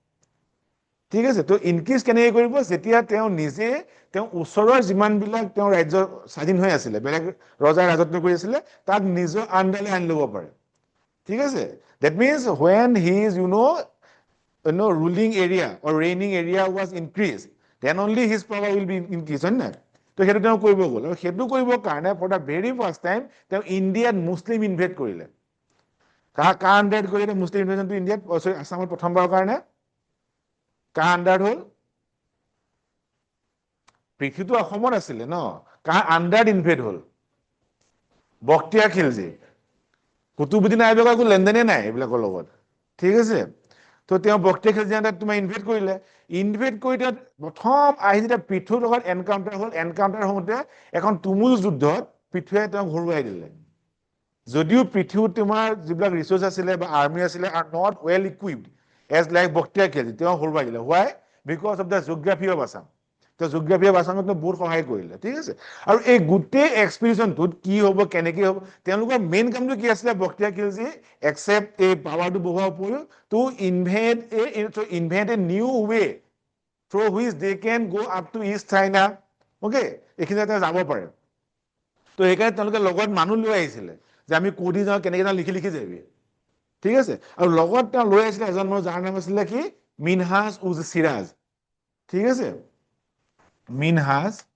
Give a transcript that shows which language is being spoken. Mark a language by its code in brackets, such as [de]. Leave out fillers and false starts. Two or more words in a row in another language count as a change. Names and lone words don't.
[as] ঠিক আছে তো ইনক্ৰিজ কেনেকৈ কৰিব যেতিয়া তেওঁ নিজে তেওঁ ওচৰৰ যিমানবিলাক তেওঁ ৰাজ্য স্বাধীন হৈ আছিলে বেলেগ ৰজাৰ ৰাজত্ব কৰি আছিলে তাক নিজৰ আণ্ডাৰলৈ আনি ল'ব পাৰে ঠিক আছে [en] that means when his ruling area or reigning area was increased then only his power will be increased [as] হয় না তো সেইটো তেওঁ কৰিব গ'ল আৰু সেইটো কৰিবৰ কাৰণে [en] for the very first time [as] তেওঁ ইণ্ডিয়াত [en] Muslim invade [as] কৰিলে কাৰ আণ্ডাৰত কৰিলে [en] Muslim invasion [as] ইণ্ডিয়াত আসামত প্ৰথমবাৰৰ কাৰণে কাৰ আণ্ডাৰত হ'ল পৃথিৱীটো অসমত আছিলে ন কাৰ আণ্ডাৰত ইনভেড হ'ল বখতিয়াৰ খিলজী কুতুবুদ্দিন আইবকৰ একো লেনদেনে নাই এইবিলাকৰ লগত ঠিক আছে তো তেওঁ বখতিয়াৰ খিলজী আণ্ডাৰত তোমাৰ ইনভেড কৰিলে ইনভেড কৰি তেওঁ প্ৰথম আহি যেতিয়া পৃথুৰ লগত এনকাউণ্টাৰ হ'ল এনকাউণ্টাৰ হওঁতে এখন তুমুল যুদ্ধত পৃথুৱে তেওঁক হৰুৱাই দিলে যদিও পৃথিৱীত তোমাৰ যিবিলাক ৰিচোৰ্চ আছিলে বা আৰ্মি আছিলে [en] are not well equipped as like [as] বক্তিয়াৰ খিলজী তেওঁ হৰুৱাই দিলে [en] why because of the geography of Assam [as] তো [en] geography of Assam [as] বহুত সহায় কৰিলে ঠিক আছে আৰু এই গোটেই এক্সপিডিশ্যনটোত কি হ'ব কেনেকৈ হ'ব তেওঁলোকৰ মেইন কামটো কি আছিলে বক্তিয়াৰ খিলজী একচেপ্ট এই পাৱাৰটো বহোৱাৰ উপৰিও [en] to invent a new way through which they can go up to East China okay [as] এইখিনি যাতে যাব পাৰে তো সেইকাৰণে তেওঁলোকে লগত মানুহ লৈ আহিছিলে যে আমি কোদি যাওঁ কেনেকৈ যাওঁ লিখি লিখি যাবি ঠিক আছে আৰু লগত তেওঁ লৈ আহিছিলে এজন মানুহ যাৰ নাম আছিলে কি মিনহাজ উজ চিৰাজ ঠিক আছে মিনহাজ